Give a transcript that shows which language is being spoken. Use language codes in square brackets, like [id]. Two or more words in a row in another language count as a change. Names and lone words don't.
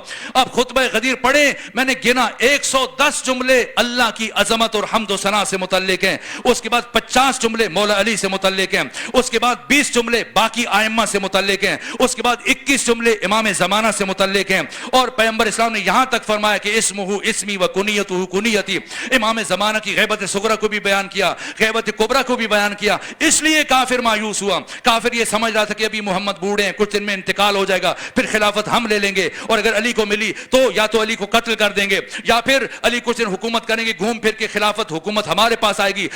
[ur] اب خطبہ غدیر پڑھے، میں نے گنا 110 جملے اللہ کی عظمت اور حمد و ثنا سے متعلق ہیں، اس کے بعد 50 جملے مولا علی سے متعلق ہیں، اس کے بعد 20 جملے باقی ائمہ سے متعلق ہیں، اس کے بعد 21 جملے امام زمانہ سے متعلق ہیں، اور پیغمبر اسلام نے یہاں تک فرمایا کہ [ar] اسمہ اسمی و کنیتہ کنیتی، [ur] امام زمانہ کی غیبت صغرا کو بھی بیان کیا، غیبت کبرا کو بھی بیان کیا۔ اس لیے کافر مایوس ہوا، کافر یہ سمجھ رہا تھا کہ ابھی محمد بوڑھے ہیں، کچھ دن میں انتقال ہو جائے گا، پھر خلافت ہم لے لیں گے، اور اگر علی کو ملی تو یا تو علی کو قتل کر دیں گے یا پھر علی کچھ دن حکومت کریں گے، گھوم پھر کے خلافت حکومت ہمارے پاس آئے گی۔